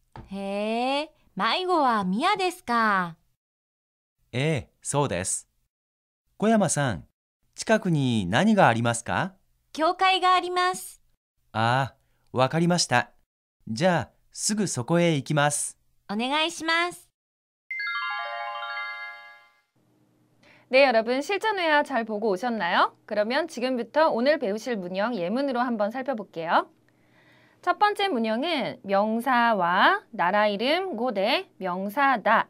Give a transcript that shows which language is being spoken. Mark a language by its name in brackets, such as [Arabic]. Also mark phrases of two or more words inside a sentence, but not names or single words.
[Japanese] へえ、迷子は宮ですか。ええ、そうです。小山さん、近くに何がありますか？教会があります。ああ、わかりました。じゃあ、すぐそこへ行きます。お願いします。 [Korean] 네, 여러분 실전 회화 잘 보고 오셨나요? 그러면 지금부터 오늘 배우실 문형 예문으로 한번 살펴볼게요. 첫 번째 문형은 명사와 나라 이름 고대 명사다.